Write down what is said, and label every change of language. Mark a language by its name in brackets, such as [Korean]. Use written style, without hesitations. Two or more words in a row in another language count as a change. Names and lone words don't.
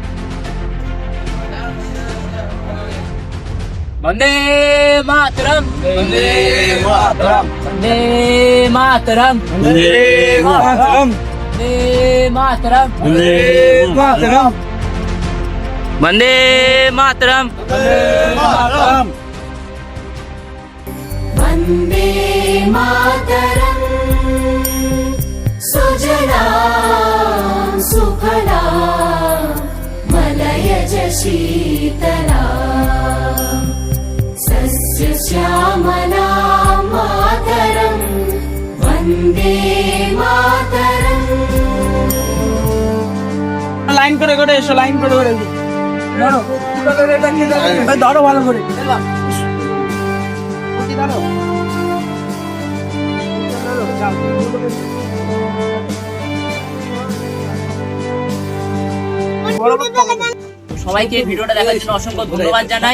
[Sanskrit] বন্দে মাতরম, বন্দে মাতরম, বন্দে মাতরম, বন্দে মাতরম, বন্দে মাতরম, বন্দে মাতরম, বন্দে মাতরম। वन्दे मातरम् सुजला सुफला मलयज शीतला सस्यश्यामला मातरम् वन्दे मातरम्। [Bangla] লাইন করে করে এসো, লাইন করে করে ধরো ভালো করে। সবাইকে এই ভিডিওটা দেখার জন্য অসংখ্য ধন্যবাদ জানাই।